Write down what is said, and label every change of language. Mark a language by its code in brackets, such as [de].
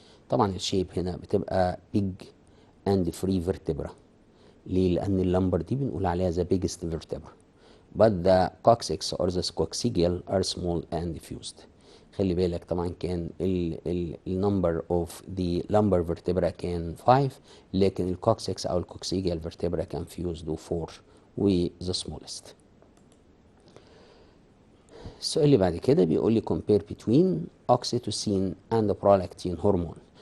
[ar] طبعا الشيب هنا بتبقى [en] big and free vertebra. [ar] ليه؟ لأن اللمبر دي بنقول عليها [en] the biggest vertebra. But the coccyx or the coccygeal are small and fused. [ar] خلي بالك طبعا كان ال [en] number of the lumbar vertebra [ar] كان 5، لكن الكوكسكس أو الكوكسيجيال vertebra كان fused و 4 و [en] the smallest. [ar] السؤال اللي بعد كده بيقول لي [en] compare between oxytocin and prolactin hormone.